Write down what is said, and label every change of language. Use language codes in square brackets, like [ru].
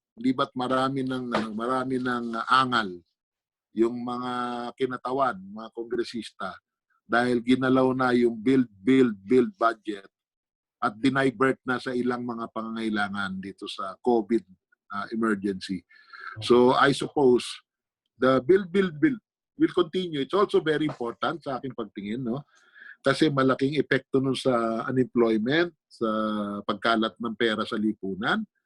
[tl] Di ba't marami ng angal yung mga kinatawan, mga kongresista, dahil ginalaw na yung build budget at dinivert na sa ilang mga pangangailangan dito sa COVID emergency. [en] So I suppose the build will continue. It's also very important [tl] sa aking pagtingin, kasi malaking epekto nun sa unemployment, sa pagkalat ng pera sa lipunan.